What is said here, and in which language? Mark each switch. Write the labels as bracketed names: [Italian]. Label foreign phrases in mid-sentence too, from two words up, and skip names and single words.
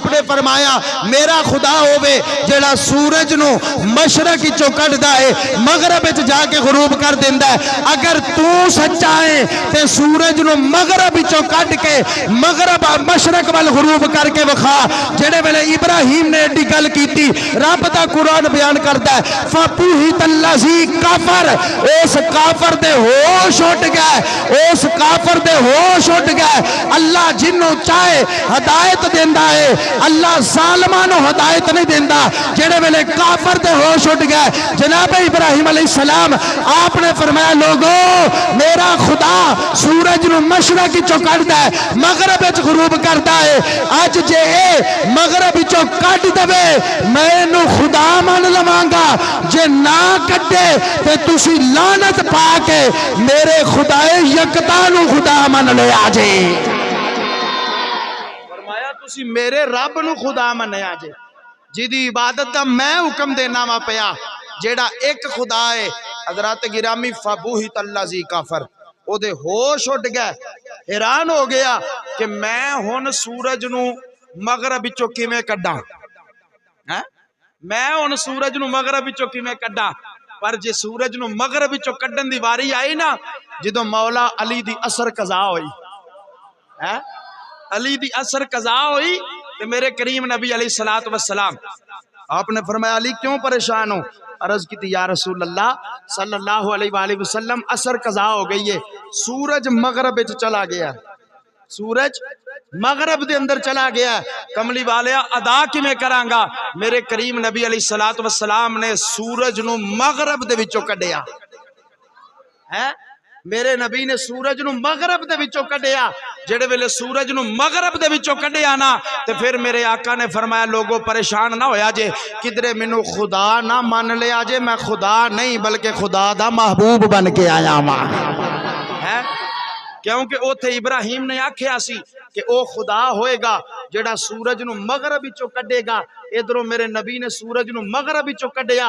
[Punjabi] فرمایا میرا خدا ہووے جڑا سورج نو مشرق وچوں کڈدا ہے مغرب وچ جا کے غروب کر دیندا ہے. اگر تو سچا ہے تے سورج نو مغرب وچوں کڈ کے مغرب مشرق وال غروب کر کے وکھا. جڑے ویلے ابراہیم نے ایڈی گل کیتی رب دا قرآن بیان کردا ہے [Arabic] فَبُهِتَ الَّذِي [Punjabi] کافر, اس کافر دے ہوش اٹھ گئے, اس کافر دے ہوش اٹھ گئے. اللہ جنوں چاہے ہدایت دیندا ہے, اللہ ظالماں نو ہدایت نہیں دیندا. جڑے ویلے کافر دے ہوش اٹھ گئے جناب ابراہیم [Arabic] علیہ السلام [Urdu] آپ نے فرمایا لوگوں [Punjabi] میرا خدا سورج نو مشرق وچوں کڈدا ہے مغرب وچ غروب کردا ہے. اج جے اے مغرب وچوں کڈ دے میں نو خدا من لواں گا, جے نہ کڈے تے تسی لعنت پا کے میرے خدا یکتا نو خدا من لیا جے. فرمایا تسی میرے رب نو خدا منیا جے جدی عبادت دا میں حکم دینا وا پیا جیڑا ایک خدا ہے. حضرات گرامی [Arabic] فَبُهِتَ الَّذِي [Punjabi] کافر او دے ہوش اٹھ گئے, حیران ہو گیا کہ میں ہن سورج نو مغرب وچوں کیویں کڈاں, میں ہن سورج نو مغرب وچوں کیویں کڈاں. پر جے سورج نو مغرب وچوں کڈن دی واری آئی نا جدوں مولا علی دی اثر قضا ہوئی, علی دی اثر قضا ہوئی تے میرے کریم نبی [Arabic] علیہ الصلوۃ والسلام [Punjabi] آپ نے فرمایا علی کیوں پریشان ہو؟ عرض کی تھی [Arabic] یا رسول اللہ صلی اللہ علیہ وآلہ وسلم [Punjabi] اثر قضا ہو گئی ہے, سورج مغرب وچ چلا گیا, سورج مغرب دے اندر چلا گیا, کملی والیا ادا کیویں کراں گا؟ میرے کریم نبی [Arabic] علیہ الصلوۃ والسلام [Punjabi] نے سورج نو مغرب دے وچوں کڈیا ہے, میرے نبی نے سورج نو مغرب دے وچوں کڈیا. جڑے ویلے سورج نو مغرب دے وچوں کڈیا نا تے پھر میرے آقا نے فرمایا لوگوں پریشان نہ ہویا جے, کدرے مینوں خدا نہ مان لیا جے, میں خدا نہیں بلکہ خدا دا محبوب بن کے آیا ماں ہے. کیونکہ اوتھے ابراہیم نے آکھیا سی کہ او خدا ہوئے گا جڑا سورج نو مغرب وچوں کڈے گا. ادھروں میرے نبی نے سورج نو مغرب وچوں کڈیا.